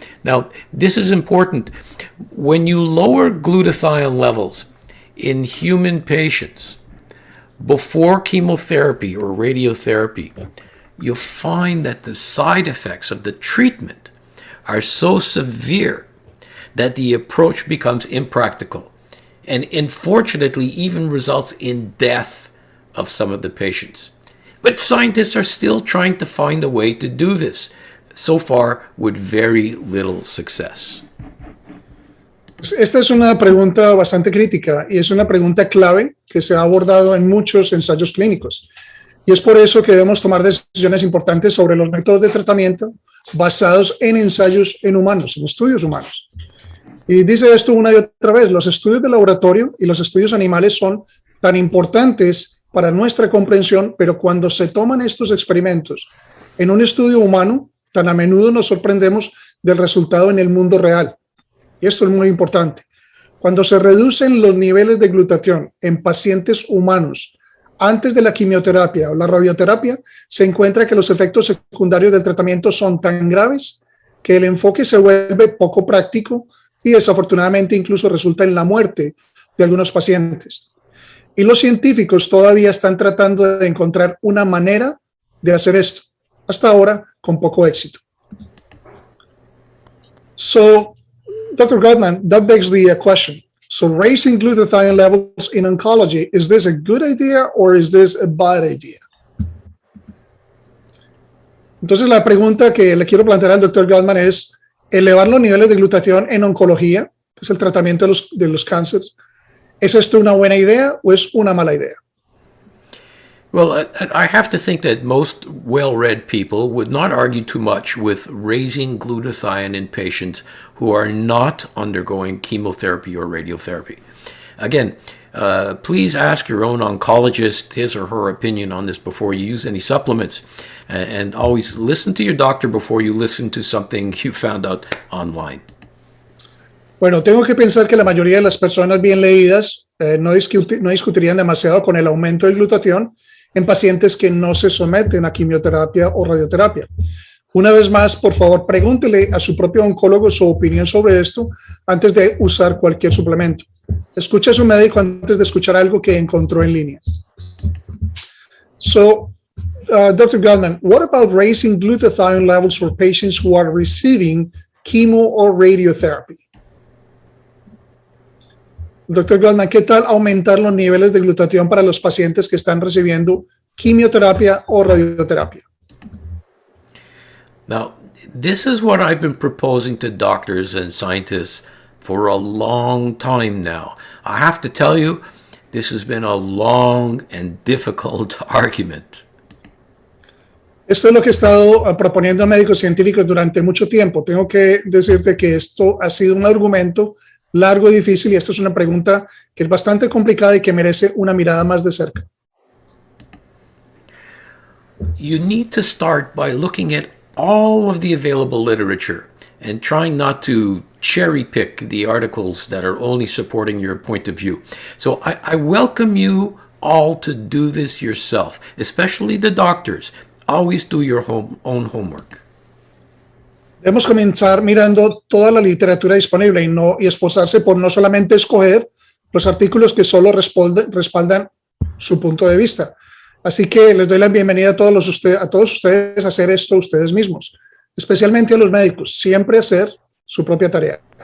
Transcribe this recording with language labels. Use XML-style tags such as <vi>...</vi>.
<en>Now, this is important. When you lower glutathione levels in human patients before chemotherapy or radiotherapy, you'll find that the side effects of the treatment are so severe that the approach becomes impractical and unfortunately even results in death of some of the patients. But scientists are still trying to find a way to do this, so far with very little success.</en> <es>Esta es una pregunta bastante crítica y es una pregunta clave que se ha abordado en muchos ensayos clínicos. Y es por eso que debemos tomar decisiones importantes sobre los métodos de tratamiento basados en ensayos en humanos, en estudios humanos. Y dice esto una y otra vez, los estudios de laboratorio y los estudios animales son tan importantes para nuestra comprensión, pero cuando se toman estos experimentos en un estudio humano, tan a menudo nos sorprendemos del resultado en el mundo real. Y esto es muy importante. Cuando se reducen los niveles de glutatión en pacientes humanos antes de la quimioterapia o la radioterapia, se encuentra que los efectos secundarios del tratamiento son tan graves que el enfoque se vuelve poco práctico y desafortunadamente incluso resulta en la muerte de algunos pacientes. Y los científicos todavía están tratando de encontrar una manera de hacer esto, hasta ahora con poco éxito.</es> <en>So, Dr. Gutman, that begs the question. So raising glutathione levels in oncology, is this a good idea or is this a bad idea?</en> <es>Entonces la pregunta que le quiero plantear al Dr. Gutman es, elevar los niveles de glutatión en oncología, que es el tratamiento de los cánceres, ¿es esto una buena idea o es una mala idea?</es> <en>Well, I have to think that most well-read people would not argue too much with raising glutathione in patients who are not undergoing chemotherapy or radiotherapy. Again, please ask your own oncologist his or her opinion on this before you use any supplements. And always listen to your doctor before you listen to something you found out online.</en> <es>Bueno, tengo que pensar que la mayoría de las personas bien leídas no discutirían demasiado con el aumento del glutatión en pacientes que no se someten a quimioterapia o radioterapia. Una vez más, por favor, pregúntele a su propio oncólogo su opinión sobre esto antes de usar cualquier suplemento. Escuche a su médico antes de escuchar algo que encontró en línea.</es> <en>So, Dr. Gutman, what about raising glutathione levels for patients who are receiving chemo or radiotherapy?</en> <es>Dr. Gutman, ¿qué tal aumentar los niveles de glutatión para los pacientes que están recibiendo quimioterapia o radioterapia?</es> <en>Now, this is what I've been proposing to doctors and scientists for a long time now. I have to tell you, this has been a long and difficult argument.</en> <es>Esto es lo que he estado proponiendo a médicos científicos durante mucho tiempo. Tengo que decirte que esto ha sido un argumento largo y difícil, y esto es una pregunta que es bastante complicada y que merece una mirada más de cerca.</es> <en>You need to start by looking at all of the available literature and trying not to cherry pick the articles that are only supporting your point of view. So I welcome you all to do this yourself, especially the doctors. Always do your own homework.</en> <es>Debemos comenzar mirando toda la literatura disponible y esforzarse por no solamente escoger los artículos que solo respaldan su punto de vista. Así que les doy la bienvenida a todos ustedes a hacer esto ustedes mismos, especialmente a los médicos, siempre hacer su propia tarea.</es>